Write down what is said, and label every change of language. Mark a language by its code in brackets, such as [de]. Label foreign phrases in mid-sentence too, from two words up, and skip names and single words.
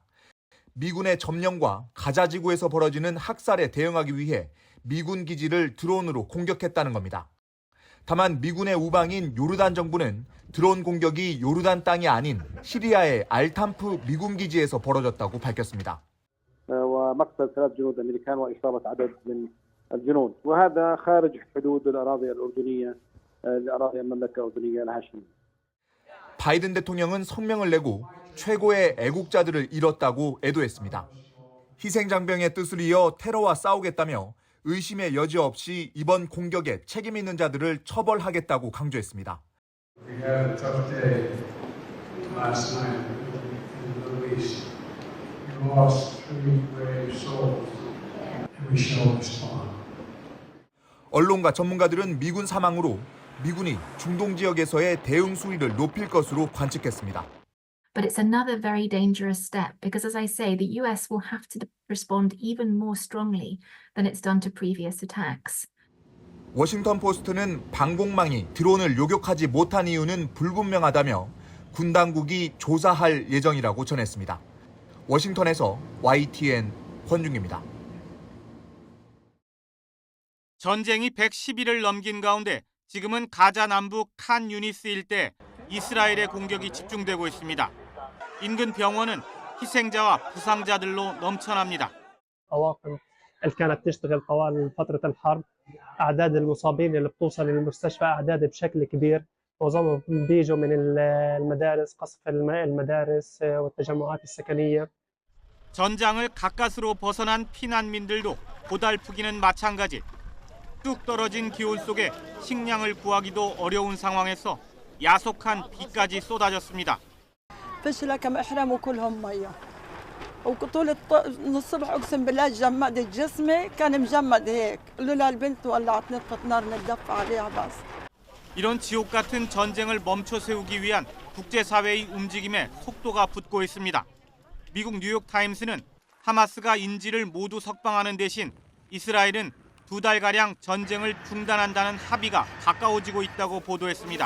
[ko] 미군의 점령과 가자 지구에서 벌어지는 학살에 대응하기 위해 미군 기지를 드론으로 공격했다는 겁니다. 다만 미군의 우방인 요르단 정부는 드론 공격이 요르단 땅이 아닌 시리아의 알탐프 미군 기지에서 벌어졌다고 밝혔습니다. [ar] ومقتل 3 جنود أمريكان وإصابة عدد من الجنود وهذا خارج حدود الأراضي الأردنية الأراضي المملكة الأردنية الهاشمية. [ko] 바이든 대통령은 성명을 내고 최고의 애국자들을 잃었다고 애도했습니다. 희생장병의 뜻을 이어 테러와 싸우겠다며 의심의 여지 없이 이번 공격에 책임 있는 자들을 처벌하겠다고 강조했습니다. [en] We had a tough day last night in the Middle East. We lost 3 brave souls, and we shall respond. [ko] 언론과 전문가들은 미군 사망으로 미군이 중동 지역에서의 대응 수위를 높일 것으로 관측했습니다. [en] But it's another very dangerous step because, as I say, the US will have to respond even more strongly than it's done to previous attacks. [ko] 워싱턴 포스트는 방공망이 드론을 요격하지 못한 이유는 불분명하다며 군 당국이 조사할 예정이라고 전했습니다. 워싱턴에서 YTN 권중기입니다. 전쟁이 110일을 넘긴 가운데 지금은 가자 남부 칸 유니스 일대 이스라엘의 공격이 집중되고 있습니다. 인근 병원은 희생자와 부상자들로 넘쳐납니다. [ar] الطواقم اللي كانت تشتغل طوال فترة الحرب أعداد المصابين اللي بتوصل للمستشفى أعداد بشكل كبير معظمهم بيجوا من المدارس قصف المدارس والتجمعات السكنية. [ko] 전장을 가까스로 벗어난 피난민들도 고달프기는 마찬가지. 뚝 떨어진 기온 속에 식량을 구하기도 어려운 상황에서 야속한 비까지 쏟아졌습니다. [ar] فشلة كم احرموا كلهم ميه وطول الصبح اقسم بالله جمد جسمي كان مجمد هيك لولا البنت ولعت نطفة نار ندفع عليها بس. [ko] 이런 지옥 같은 전쟁을 멈춰 세우기 위한 국제사회의 움직임에 속도가 붙고 있습니다. 미국 뉴욕타임스는 하마스가 인질을 모두 석방하는 대신 이스라엘은 2달가량 전쟁을 중단한다는 합의가 가까워지고 있다고 보도했습니다.